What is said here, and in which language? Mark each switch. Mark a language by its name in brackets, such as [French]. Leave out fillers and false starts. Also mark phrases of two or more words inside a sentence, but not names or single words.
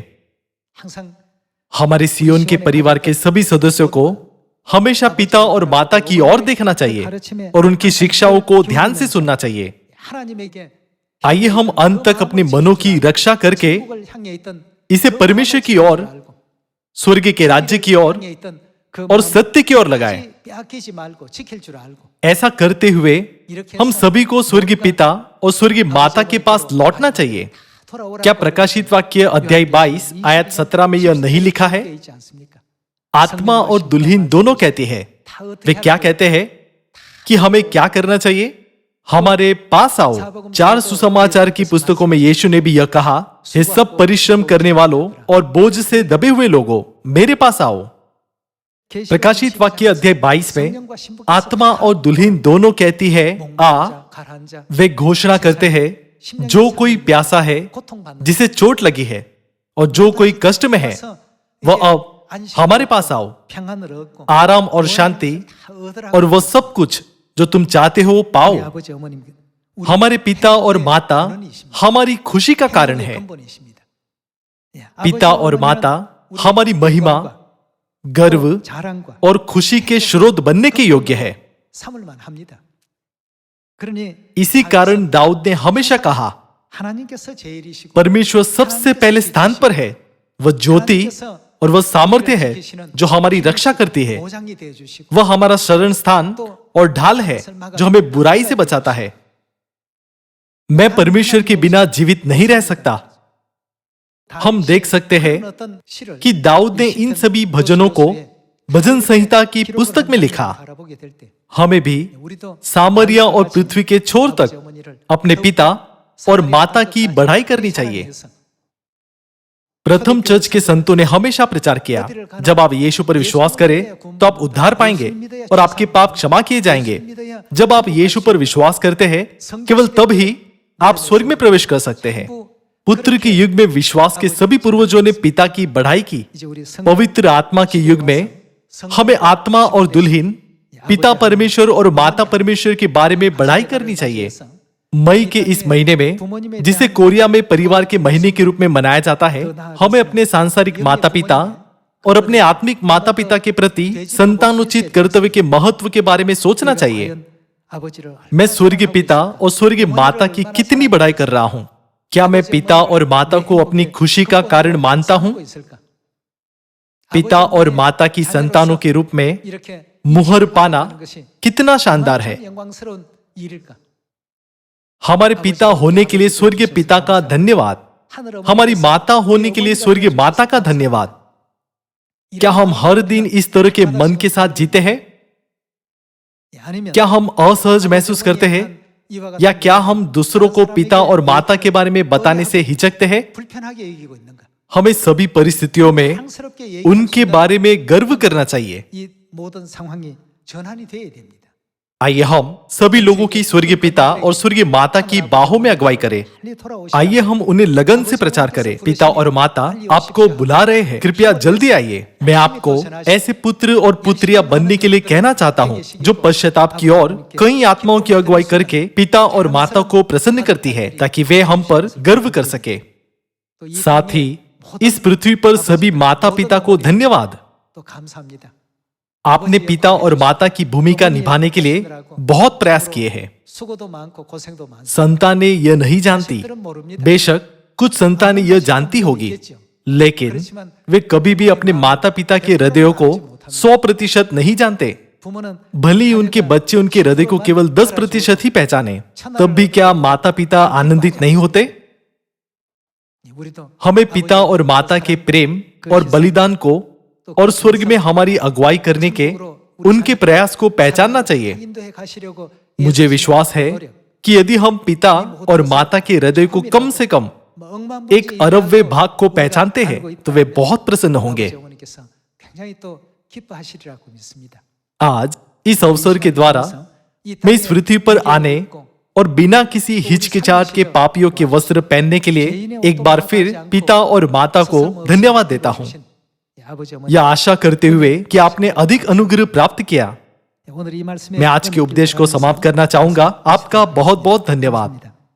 [Hindi] हमारे सियोन के परिवार के सभी सदस्यों को हमेशा पिता और माता की ओर देखना चाहिए और उनकी शिक्षाओं को ध्यान से सुनना चाहिए। आइए हम अंत तक अपने मनों की रक्षा करके इसे परमेश्वर की ओर, स्वर्ग के राज्य की ओर और सत्य की ओर लगाए। [Korean] 빼앗기지 말고 지킬 줄 알고 [Hindi] ऐसा करते हुए हम सभी को स्वर्गीय पिता और स्वर्गीय माता के पास लौटना चाहिए। क्या प्रकाशित वाक्य अध्याय 22 आयत 17 में यह नहीं लिखा है? [Korean] 되어 있지 않습니까? [Hindi] आत्मा और दुल्हन दोनों कहते हैं। वे क्या कहते हैं कि हमें क्या करना चाहिए? हमारे पास आओ। 4 सुसमाचार की पुस्तकों में यीशु ने भी यह कहा, हे सब परिश्रम करने वालों और बोझ से दबे हुए लोगों, मेरे पास आओ। प्रकाशित वाक्य अध्याय 22 में आत्मा और दुल्हन दोनों कहती है आ। वे घोषणा करते हैं, जो कोई प्यासा है, जिसे चोट लगी है और जो कोई कष्ट में है, वह अब हमारे पास आओ। [Korean] 평안을 얻고 [Hindi] आराम और शांति और वह सब कुछ जो तुम चाहते हो पाओ। [Korean] 아버지 어머님 [Hindi] हमारे पिता और माता हमारी खुशी का कारण है। [Korean] 근본이십니다. 예, [Hindi] पिता [Korean] 아버지, [Hindi] और [Korean] 어머니는 [Hindi] माता [Korean] 우리의 [Hindi] हमारी महिमा, [Korean] 영광과 [Hindi] गर्व [Korean] 자랑과 [Hindi] और खुशी के स्रोत बनने के योग्य है। [Korean] 삼을만 합니다. 그러니 [Hindi] इसी कारण दाऊद ने हमेशा कहा, [Korean] 하나님께서 제일이시고 [Hindi] परमेश्वर सबसे पहले स्थान पर है। वह ज्योति और वह सामर्थ्य है जो हमारी रक्षा करती है। [Korean] 보장이 되어 주시고 [Hindi] वह हमारा शरण स्थान और ढाल है जो हमें बुराई से बचाता है। मैं परमेश्वर के बिना जीवित नहीं रह सकता। हम देख सकते हैं [Korean] 어떤 시를 [Hindi] कि दाऊद ने इन सभी भजनों को भजन संहिता की पुस्तक में लिखा। [Korean] 바라보게 될 때 [Hindi] हमें भी [Korean] 우리도 [Hindi] सामरिया और पृथ्वी के छोर [Korean] 아버지, [Hindi] तक [Korean] 어머니를 [Hindi] अपने पिता और माता की बढ़ाई करनी चाहिए। [Korean] 사랑해서 [Hindi] प्रथम चर्च के संतों ने हमेशा प्रचार किया, जब आप यीशु पर विश्वास करें तो आप उद्धार पाएंगे और आपके पाप क्षमा किए जाएंगे। जब आप यीशु पर विश्वास करते हैं, केवल तब ही आप स्वर्ग में प्रवेश कर सकते हैं। पुत्र के युग में विश्वास के सभी पूर्वजों ने पिता की बढ़ाई की। [Korean] 이제 우리 성 [Hindi] पवित्र आत्मा के युग में हमें आत्मा और दुल्हन, पिता परमेश्वर और माता परमेश्वर के बारे में बढ़ाई करनी चाहिए। मई के इस महीने में, जिसे कोरिया में परिवार के महीने के रूप में मनाया जाता है, हमें अपने सांसारिक माता पिता और अपने आत्मिक माता पिता के प्रति संतानोचित कर्तव्य के महत्व के बारे में सोचना चाहिए। [Korean] 아버지를 [Hindi] मैं स्वर्गीय पिता और स्वर्गीय माता की कितनी बढ़ाई कर रहा हूं? क्या मैं पिता और माता को अपनी खुशी का कारण मानता हूं? पिता और माता की संतानों के रूप में [Korean] 이렇게 [Hindi] मुहर पाना कितना शानदार है। [Korean] 영광스러운 일일까? [Hindi] हमारे पिता होने के लिए स्वर्गीय पिता का धन्यवाद। हमारी माता होने के लिए स्वर्गीय माता का धन्यवाद। क्या हम हर दिन इस तरह के मन के साथ जीते हैं? [Korean] 아니면 [Hindi] क्या हम असहज महसूस करते हैं? या क्या हम दूसरों को पिता और माता के बारे में बताने से हिचकते हैं? [Korean] 불편하게 여기고 있는가? [Hindi] हमें सभी परिस्थितियों में [Korean] 당스럽게 얘기할 [Hindi] उनके [Korean] 수가 [Hindi] बारे में गर्व करना चाहिए। [Korean] 이 모든 상황이 전환이 돼야 됩니다. [Hindi] आइए हम सभी लोगों की स्वर्गीय पिता और स्वर्गीय माता की बाहों में अगुवाई करें। [Korean] 빨리 돌아오시라. [Hindi] आइए हम उन्हें लगन से प्रचार करें। पिता और माता आपको बुला रहे हैं, कृपया जल्दी आइए। मैं आपको ऐसे पुत्र और पुत्रियां बनने के लिए कहना चाहता हूं जो पश्चाताप की ओर कई आत्माओं की अगुवाई करके पिता और माता को प्रसन्न करती है, ताकि वे हम पर गर्व कर सके। [Korean] 또 이 [Hindi] साथ ही [Korean] 모든 [Hindi] इस पृथ्वी पर सभी माता पिता को धन्यवाद। [Korean] 또 감사합니다. [Hindi] आपने पिता और माता की भूमिका निभाने के लिए बहुत प्रयास किए हैं। [Korean] 수고도 많고 고생도 많습니다. [Hindi] संतानें यह नहीं जानती। [Korean] 자식들은 모릅니다. [Hindi] बेशक कुछ संतानें यह जानती होगी, लेकिन वे कभी भी अपने माता पिता के हृदयों को 100% नहीं जानते। [Korean] 부모는 [Hindi] भले ही उनके बच्चे उनके हृदय को केवल 10% ही पहचाने, तब भी क्या माता पिता आनंदित नहीं होते? [Korean] 우리도 [Hindi] हमें पिता और माता के प्रेम और बलिदान को और स्वर्ग में हमारी अगुवाई करने के उनके प्रयास को पहचानना चाहिए। [Korean] 인도해 가시려고 [Hindi] मुझे विश्वास है कि यदि हम पिता और माता के हृदय को कम से कम 1 अरबवें भाग को पहचानते हैं, तो वे बहुत प्रसन्न होंगे। [Korean] 어머니께서 굉장히 또 기뻐하시리라고 믿습니다. [Hindi] आज इस अवसर के द्वारा मैं इस पृथ्वी पर आने और बिना किसी हिचकिचाहट के पापियों के वस्त्र पहनने के लिए एक बार फिर पिता और माता को धन्यवाद देता हूं, [Korean] 아버지 어머니 [Hindi] यह आशा करते हुए कि आपने अधिक अनुग्रह प्राप्त किया। [Korean] 오늘 이 말씀에 [Hindi] मैं आज के उपदेश को समाप्त करना चाहूंगा। आपका बहुत बहुत धन्यवाद।